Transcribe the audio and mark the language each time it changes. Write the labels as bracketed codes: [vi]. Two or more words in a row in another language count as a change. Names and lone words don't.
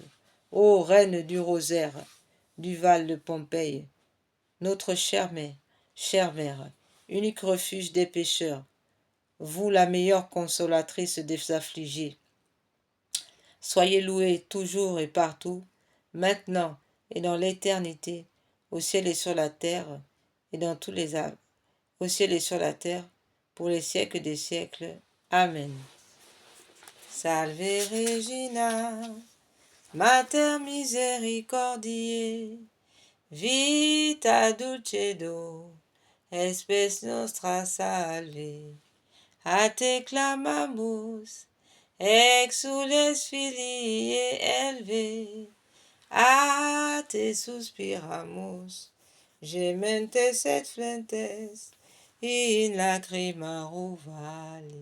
[fr] Ô reine du rosaire, du val de Pompéi, notre chère mère, unique refuge des pécheurs, vous la meilleure consolatrice des affligés. Soyez loués toujours et partout, maintenant et dans l'éternité, au ciel et sur la terre, et dans tous les âmes, au ciel et sur la terre, pour les siècles des siècles. Amen. [la] Salve Regina, Mater misericordiae, vita dulcedo, espes nostra salve. A te clamamus, exules filii Helve, a te suspiramus, gementes et flentes, in lacrimarum vale.